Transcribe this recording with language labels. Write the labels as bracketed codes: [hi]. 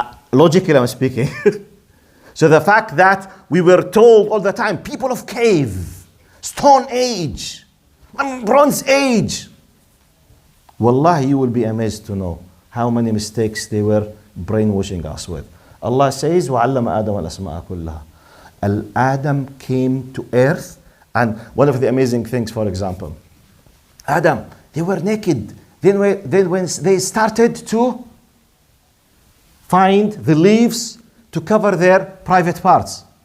[en] Logically, I'm speaking. So the fact that we were told all the time, people of cave, Stone Age, Bronze Age. Wallahi, you will be amazed to know how many mistakes they were brainwashing us with. Allah says, [ar] وَعَلَّمَ آدَمَ الْأَسْمَاءَ كُلَّهَا. [en] Adam came to earth, and one of the amazing things, for example, Adam, they were naked. Then when they started to find the leaves to cover their private parts.